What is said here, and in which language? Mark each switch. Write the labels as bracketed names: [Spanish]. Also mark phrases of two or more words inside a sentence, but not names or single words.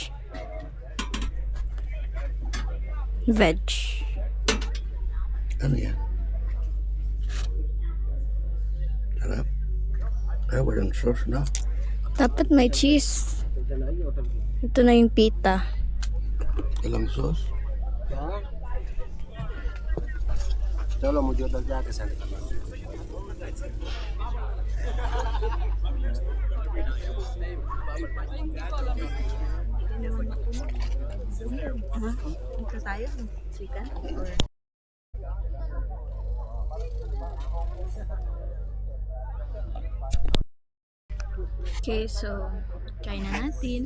[Filipino] Veg. Ano yan? Sarap. Ay, walang sauce na. Dapat may cheese. Ito na yung pita. Walang sauce. [Hindi] चलो मुझे उधर जाके सारे करना [Filipino] Ito tayo. Chicken? Or... Okay, so try na natin.